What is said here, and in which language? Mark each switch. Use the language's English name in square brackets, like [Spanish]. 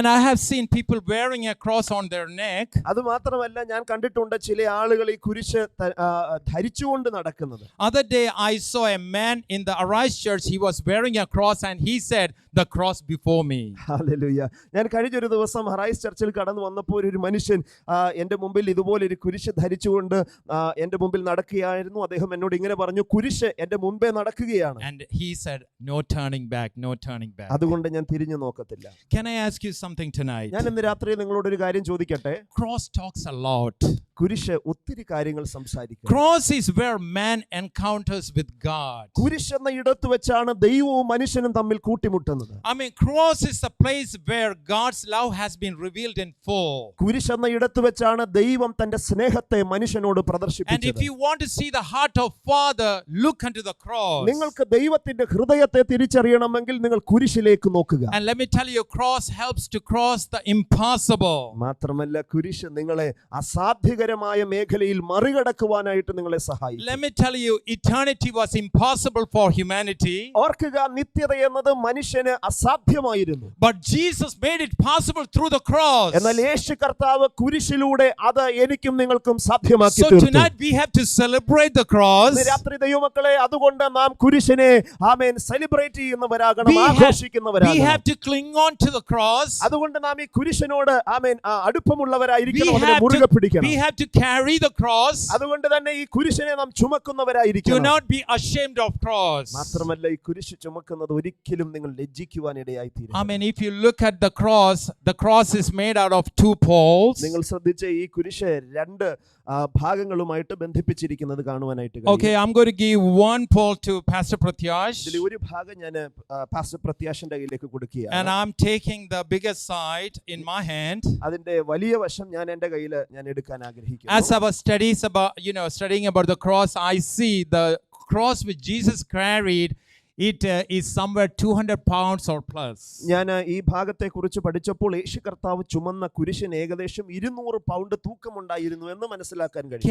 [English] And I have seen people wearing a cross on their neck. [Malayalam] അത് മാത്രമല്ല, ഞാൻ കണ്ടിട്ടുണ്ട് ചില ആളുകൾ ഈ കുരിശ് ധരിച്ചുകൊണ്ട് നടക്കുന്നത്. [English] Other day I saw a man in the Arise church. He was wearing a cross and he said, the cross before me. [Malayalam] Hallelujah. ഞാൻ കഴിഞ്ഞൊരു ദിവസം ഹറൈസ് ചർച്ചിൽ കടന്നു വന്നപ്പോൾ ഒരു മനുഷ്യൻ എൻ്റെ മുമ്പിൽ ഇതുപോലെ ഒരു കുരിശ് ധരിച്ചുകൊണ്ട് എൻ്റെ മുമ്പിൽ നടക്കുകയായിരുന്നു. അദ്ദേഹം എന്നോട് ഇങ്ങനെ പറഞ്ഞു, കുരിശ് എൻ്റെ മുമ്പേ നടക്കുകയാണ്. [English] And he said, no turning back, no turning back. [Malayalam] അതുകൊണ്ട് ഞാൻ തിരിഞ്ഞു നോക്കത്തില്ല. [English] Can I ask you something tonight? [Malayalam] ഞാൻ ഇന്ന് രാത്രി നിങ്ങളോട് ഒരു കാര്യം ചോദിക്കട്ടെ. [English] Cross talks a lot. [Malayalam] കുരിശ് ഒത്തിരി കാര്യങ്ങൾ സംസാരിക്കും. [English] Cross is where man encounters with God. [Malayalam] കുരിശ് എന്ന ഇടത്ത് വെച്ചാണ് ദൈവവും മനുഷ്യനും തമ്മിൽ കൂട്ടിമുട്ടുന്നത്. [English] I mean, cross is the place where God's love has been revealed in full. [Malayalam] കുരിശ് എന്ന ഇടത്ത് വെച്ചാണ് ദൈവം തന്റെ സ്നേഹത്തെ മനുഷ്യനോട് [English] And if [Malayalam] പ്രദർശിപ്പിച്ചത്. [English] you want to see the heart of Father, look unto the cross. [Malayalam] നിങ്ങൾക്ക് ദൈവത്തിന്റെ ഹൃദയത്തെ തിരിച്ചറിയണമെങ്കിൽ നിങ്ങൾ കുരിശിലേക്ക് നോക്കുക. [English] And let me tell you, cross helps to cross the impossible. [Malayalam] മാത്രമല്ല, കുരിശ് നിങ്ങളെ അസാധ്യകരമായ അപകടകരമായ മേഖലയിൽ മറികടക്കുവാനായിട്ട് നിങ്ങളെ സഹായിക്കും. [English] Let me tell you, eternity was impossible for humanity. [Malayalam] ഓർക്കുക, നിത്യത എന്നത് മനുഷ്യന് അസാധ്യമായിരുന്നു. [English] But Jesus made it possible through the cross. [Malayalam] എന്നാൽ യേശു കർത്താവ് കുരിശിലൂടെ അത് എനിക്കും നിങ്ങൾക്കും സാധ്യമാക്കി [English] So [Malayalam] തീർത്തു. [English] tonight we have to celebrate the cross. [Malayalam] ഇന്ന് രാത്രി ദൈവമക്കളെ, അതുകൊണ്ട് നാം കുരിശിനെ ആമേൻ celebrate ചെയ്യുന്നവരാകണം, [English] We [Malayalam] ആഘോഷിക്കുന്നവരാകണം. [English] have to cling on to the cross. [Malayalam] അതുകൊണ്ട് നാം ഈ കുരിശിനോട് ആമേൻ അടുപ്പമുള്ളവരായിരിക്കണം, [English] We [Malayalam] അതിനെ മുറുകെ പിടിക്കണം. [English] have to carry the cross. [Malayalam] അതുകൊണ്ട് തന്നെ ഈ കുരിശിനെ നാം [English] Do [Malayalam] ചുമക്കുന്നവരായിരിക്കണം. [English] not be ashamed of cross. [Malayalam] മാത്രമല്ല, ഈ കുരിശ് ചുമക്കുന്നത് ഒരിക്കലും നിങ്ങൾ ലജ്ജിക്കുവാൻ ഇടയായി തീരും. [English] I mean, if you look at the cross is made out of two poles. [Malayalam] നിങ്ങൾ ശ്രദ്ധിച്ച ഈ കുരിശ് രണ്ട് ഭാഗങ്ങളുമായിട്ട് ബന്ധിപ്പിച്ചിരിക്കുന്നത് കാണുവാനായിട്ട് [English] Okay, I'm going to give one pole to Pastor Pratyash, [Malayalam] ഇതിൽ ഒരു ഭാഗം ഞാൻ പാസ്റ്റർ പ്രത്യാശന്റെ കയ്യിലേക്ക് [English] and [Malayalam] കൊടുക്കുകയാണ്. [English] I'm taking the biggest side in my hand. [Malayalam] അതിന്റെ വലിയ വശം ഞാൻ എൻ്റെ കയ്യിൽ ഞാൻ എടുക്കാൻ ആഗ്രഹിക്കുന്നു. [English] As I was studying about the cross, I see the cross which Jesus carried. It is somewhere 200 pounds or plus. [Malayalam] ഞാൻ ഈ ഭാഗത്തെ കുറിച്ച് പഠിച്ചപ്പോൾ യേശു കർത്താവ് ചുമന്ന കുരിശിന് ഏകദേശം 200 പൗണ്ട് തൂക്കമുണ്ടായിരുന്നു എന്ന് മനസ്സിലാക്കാൻ കഴിയും.